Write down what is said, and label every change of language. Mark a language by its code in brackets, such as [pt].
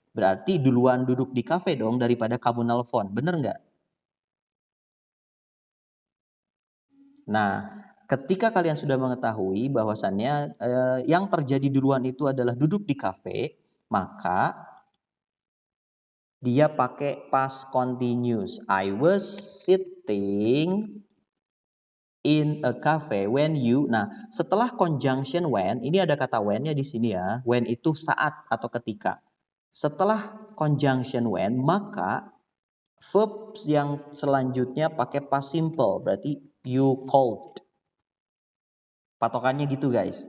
[id] Berarti duluan duduk di kafe dong daripada kamu nelpon, bener nggak? Nah, ketika kalian sudah mengetahui bahwasannya yang terjadi duluan itu adalah duduk di kafe, maka Dia pakai [en] past continuous. I was sitting in a cafe when you. [id] Nah, setelah conjunction when, ini ada kata when-nya di sini ya. When itu saat atau ketika. Setelah conjunction when, maka verb yang selanjutnya pakai past simple. Berarti [en] you called. [id] Patokannya gitu guys.